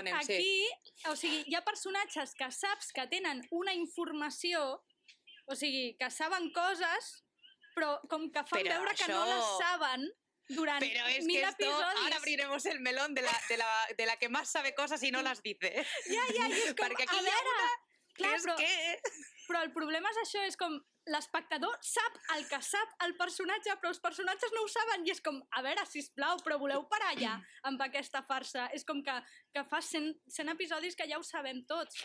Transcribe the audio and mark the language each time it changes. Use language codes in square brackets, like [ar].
[ca] aquí, o sigui, hi ha personatges que saps que tenen una informació, o sigui, que saben coses, però com que fan veure que no les saben durant 1000 episodis. [es] Ahora abriremos el melón de la que más sabe cosas y no las dice. [ca] Ja, i és com, perquè aquí hi ha una... Clar, però el problema és això, és com l'espectador sap el que sap el personatge, però els personatges no ho saben, i és com, a veure, sisplau, però voleu parar ja amb aquesta farsa? És com que fa 100 episodis que ja ho sabem tots.